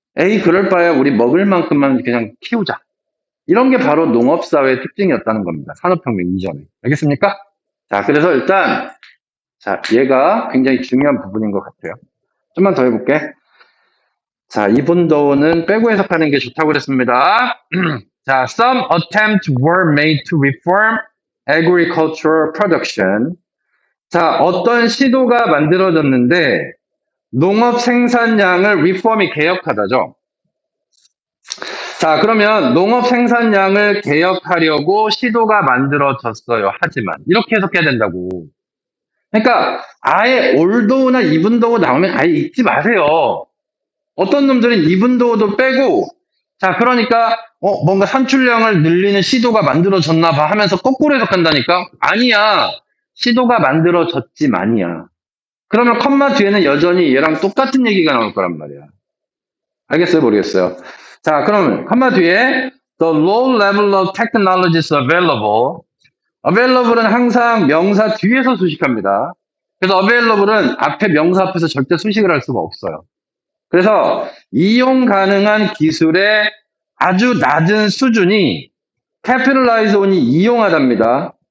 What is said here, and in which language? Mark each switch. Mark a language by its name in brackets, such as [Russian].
[Korean] 에이, 그럴 바에 우리 먹을 만큼만 그냥 키우자. 이런 게 바로 농업사회의 특징이었다는 겁니다. 산업혁명 이전에. 알겠습니까? 자, 그래서 일단, 자, 얘가 굉장히 중요한 부분인 것 같아요. 좀만 더 해볼게. 자, 이분도는 빼고 해석하는 게 좋다고 그랬습니다. [English] 자, some attempts were made to reform agricultural production. [Korean] 자, 어떤 시도가 만들어졌는데, 농업 생산량을 reform이 개혁하다죠. 자, 그러면 농업 생산량을 개혁하려고 시도가 만들어졌어요. 하지만 이렇게 해석해야 된다고. 그러니까 아예 올도우나 이분도우 나오면 아예 읽지 마세요. 어떤 놈들은 이분도우도 빼고 자, 그러니까 뭔가 산출량을 늘리는 시도가 만들어졌나 봐 하면서 거꾸로 해석한다니까? 아니야. 시도가 만들어졌지만이야. 그러면 컴마 뒤에는 여전히 얘랑 똑같은 얘기가 나올 거란 말이야. 알겠어요? 모르겠어요? [English] 자, 그러면 컴마 뒤에 the low level of technologies available. [Korean] available은 항상 명사 뒤에서 수식합니다. 그래서 available은 앞에 명사 앞에서 절대 수식을 할 수가 없어요. 그래서 이용 가능한 기술의 아주 낮은 수준이 capitalize on이 이용하답니다.